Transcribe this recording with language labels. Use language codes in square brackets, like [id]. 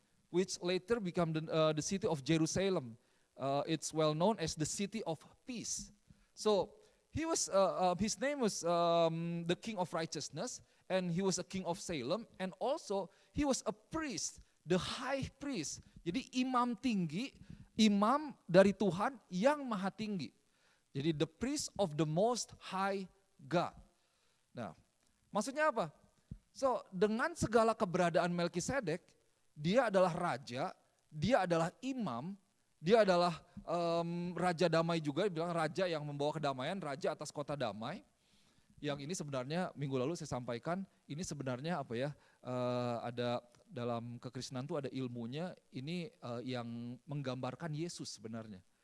[en] which later become the city of Jerusalem. It's well known as the city of peace. So his name was the King of Righteousness, and he was a king of Salem, and also he was a priest, the high priest. [id] Jadi imam tinggi, imam dari Tuhan yang maha tinggi. Jadi [en] the priest of the most high God. [id] Nah, maksudnya apa? So, dengan segala keberadaan Melkisedek, dia adalah raja, dia adalah imam, dia adalah raja damai juga, dibilang raja yang membawa kedamaian, raja atas kota damai. Yang ini sebenarnya minggu lalu saya sampaikan, ini sebenarnya apa ya, ada dalam kekristenan itu ada ilmunya, ini yang menggambarkan Yesus sebenarnya.